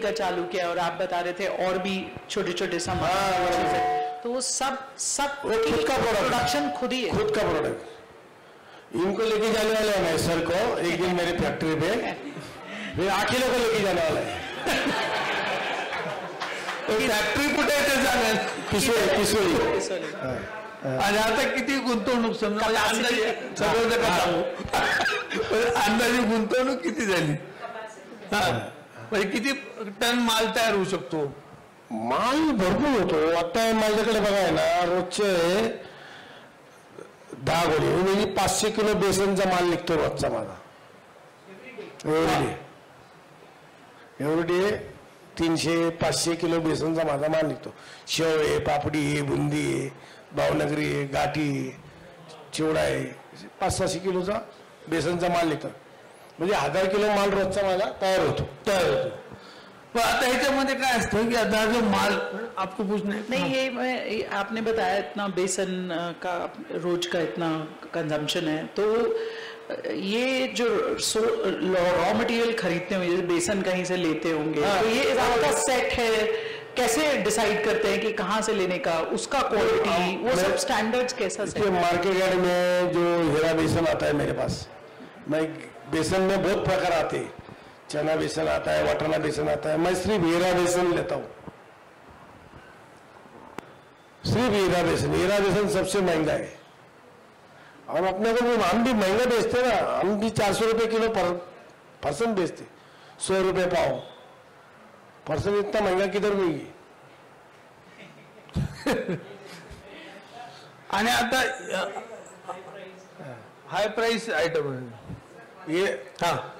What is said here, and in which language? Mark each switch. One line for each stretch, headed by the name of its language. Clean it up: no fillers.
Hindi: का चालू किया, और आप बता रहे थे और भी छोटे छोटे सामान. हाँ, तो वो सब खुद का प्रोडक्शन खुद ही है. खुद का प्रोडक्ट. इनको लेके जाने वाले हैं सर को एक दिन मेरे फैक्ट्री पे, फिर अकेले को लेके जाने वाला है.
Marathi: फॅक्टरी कुठे आहे ते सांगा. किशोरी. आणि आता किती गुंतवणूक, समजा अंदाजे सगळं नका सांगू, पण अंदाजे गुंतवणूक किती झाली? हा, म्हणजे किती टन माल तयार होऊ शकतो? माल भरपूर होतो. आता माझ्याकडे बघा आहे ना, रोजचे 10 गोणी म्हणजे 500 किलो बेसनचा माल निघतो रोजचा माझा. एवढे 300-500 किलो बेसनचा माझा माल निघतो. शेव आहे, पापडी आहे, बुंदी आहे, भावनगरी आहे, गाठी आहे, चिवडा आहे. 500-600 किलोचा बेसनचा माल निघतो. म्हणजे 1000 किलो माल रोजचा माझा तयार होतो. पण आता ह्याच्यामध्ये काय असतं की आता जो माल
Hindi: आपको पूछना है. नहीं, ये आपने बताया इतना बेसन का रोज का इतना कंजम्पशन है, तो ये जो रॉ मटेरियल खरीदते होंगे, जैसे बेसन कहीं से लेते होंगे, तो ये आपका सेट है, कैसे डिसाइड करते हैं कि कहाँ से लेने का, उसका क्वालिटी, वो सब स्टैंडर्ड्स कैसा सेट है? मार्केट यार्ड में जो हीरा बेसन आता है मेरे पास, मैं बेसन में बहुत प्रकार आते हैं. चना बेसन आता है, वटाना बेसन आता है. मैं सिर्फ हीरा बेसन लेता हूँ, सिर्फ हीरा बेसन सबसे महंगा है. और अपने को हम भी महंगा बेचते ना, हम भी 400 रुपए किलो पर पर्सन बेचते. 100 रुपये पाव, पर्सन इतना महंगा किधर मिळेल.
Marathi: आणि आता हाय प्राइस आयटम हे हा